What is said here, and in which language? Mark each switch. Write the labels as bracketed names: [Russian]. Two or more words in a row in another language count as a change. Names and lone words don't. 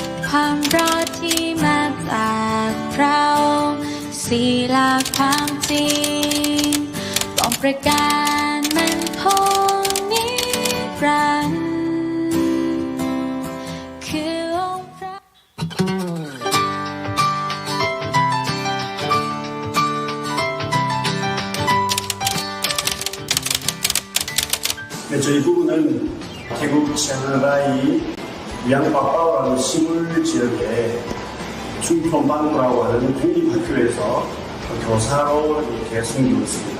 [Thai] ความรักที่มาจากเราศีลาความจริงบอกประการมันคงนิรันดร์คือองค์พระ [Korean] 네, 저희 부부는 태국 치앙라이 위안바빠오라는 시골 지역에 충청방구라고 하는 공립학교에서 교사로 이렇게 섬기고 있습니다.